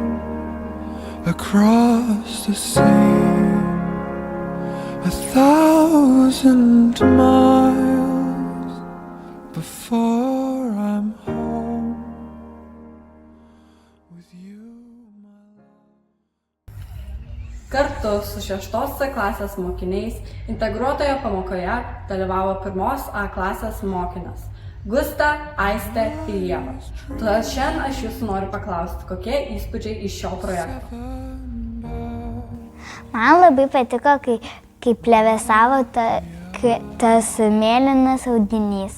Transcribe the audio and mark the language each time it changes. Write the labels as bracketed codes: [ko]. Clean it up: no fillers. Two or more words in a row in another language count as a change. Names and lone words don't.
[en] across the sea, 1,000 miles before I'm home with you, my love. [lt] Kartu su 6C klasės mokiniais integruotoje pamokoje dalyvavo 1A klasės mokinės Gusta, Aistė ir Ieva. Todėl šiandien aš jūsų noriu paklausti, kokie įspūdžiai iš šio projekto. Man labai patiko, kai plevėsavo tas mėlynas audinys.